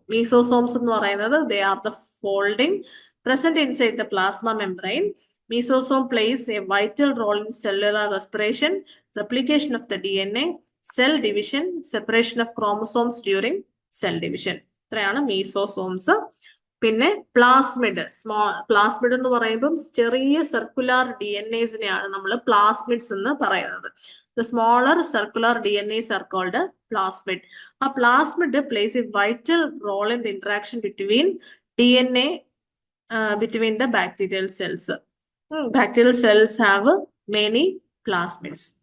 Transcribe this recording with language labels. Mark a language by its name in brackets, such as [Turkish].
[English] mesosomes [Malayalam] എന്ന് പറയുന്നത് [English] they are the folding present inside the plasma membrane. Mesosome plays a vital role in cellular respiration, replication of the DNA, cell division, separation of chromosomes during cell division. [Malayalam] ഇത്രയാണ് mesosomes. പിന്നെ plasmid. Plasmid എന്ന് പറയുമ്പം ചെറിയ circular DNAസിനെയാണ് നമ്മൾ plasmids എന്ന് പറയുന്നത്. [English] The smaller circular DNAs are called plasmid. A plasmid plays a vital role in the interaction between DNA between the bacterial cells. Bacterial cells have many plasmids.